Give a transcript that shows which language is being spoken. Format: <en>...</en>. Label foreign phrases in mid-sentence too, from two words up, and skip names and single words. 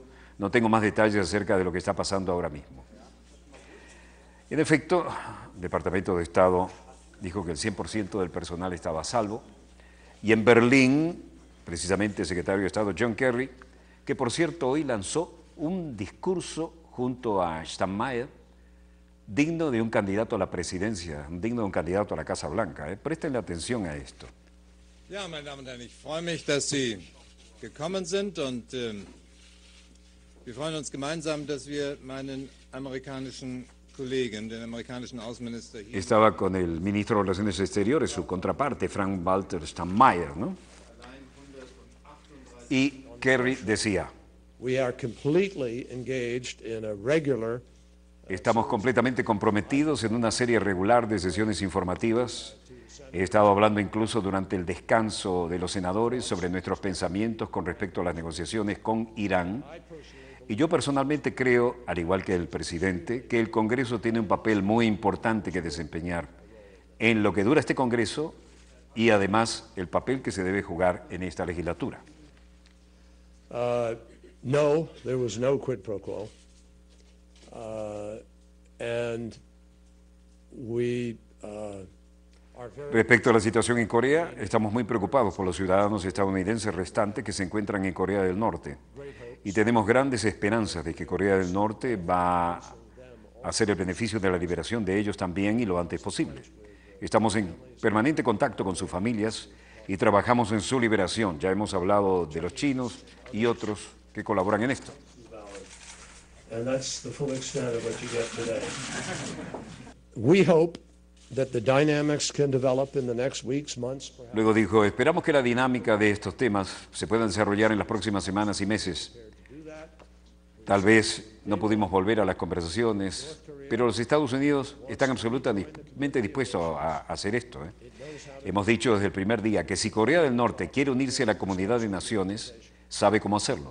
<es>No tengo más detalles acerca de lo que está pasando ahora mismo. En efecto, el Departamento de Estado dijo que el 100% del personal estaba a salvo. Y en Berlín, precisamente el secretario de Estado John Kerry, que por cierto hoy lanzó un discurso junto a Steinmeier, digno de un candidato a la presidencia, digno de un candidato a la Casa Blanca. Préstenle atención a esto.</es> <de>Ja, meine Damen und Herren, ich freue mich, dass Sie gekommen sind und wir freuen uns gemeinsam, dass wir meinen amerikanischen Kollegen, den amerikanischen Außenminister hier...</de> <es>Estaba con el ministro de Relaciones Exteriores, su contraparte, Frank-Walter Steinmeier, ¿no? Y Kerry decía, estamos completamente comprometidos en una serie regular de sesiones informativas. He estado hablando incluso durante el descanso de los senadores sobre nuestros pensamientos con respecto a las negociaciones con Irán. Y yo personalmente creo, al igual que el presidente, que el Congreso tiene un papel muy importante que desempeñar en lo que dura este Congreso y además el papel que se debe jugar en esta legislatura. No,</es> <en>there was no quid pro quo. And we</en> <es>Respecto a la situación en Corea, estamos muy preocupados por los ciudadanos estadounidenses restantes que se encuentran en Corea del Norte. Y tenemos grandes esperanzas de que Corea del Norte va a hacer el beneficio de la liberación de ellos también y lo antes posible. Estamos en permanente contacto con sus familias y trabajamos en su liberación. Ya hemos hablado de los chinos y otros que colaboran en esto.</es> <en>And that's the full extent of what you get today. We hope that the dynamics can develop in the next weeks, months, perhaps.</en> <es>Luego dijo, esperamos que la dinámica de estos temas se pueda desarrollar en las próximas semanas y meses. Tal vez no pudimos volver a las conversaciones, pero los Estados Unidos están absolutamente dispuestos a hacer esto. Hemos dicho desde el primer día que si Corea del Norte quiere unirse a la comunidad de naciones, sabe cómo hacerlo.</es>